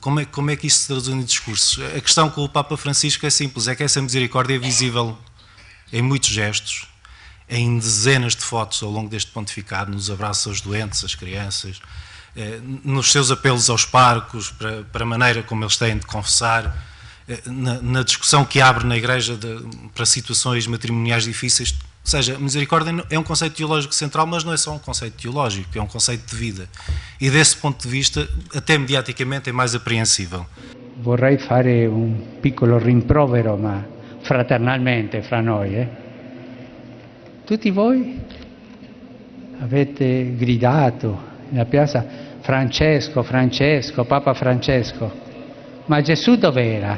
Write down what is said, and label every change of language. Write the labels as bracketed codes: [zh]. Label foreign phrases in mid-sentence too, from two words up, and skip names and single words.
[pt] Como é que isto se traduz em discursos? A questão com o Papa Francisco é simples, é que essa misericórdia é visível em muitos gestos, em dezenas de fotos ao longo deste pontificado, nos abraços aos doentes, às crianças, nos seus apelos aos parcos, para a maneira como eles têm de confessar, na discussão que abre na Igreja para situações matrimoniais difíceis. Ou seja, a misericórdia é um conceito teológico central, mas não é só um conceito teológico, é um conceito de vida. E desse ponto de vista, até mediaticamente, é mais apreensível. [it] Vorrei fare un piccolo rimprovero, ma fraternalmente fra noi. Tutti voi avete gridato nella piazza Francesco, Francesco, Papa Francesco. Ma Gesù dov'era?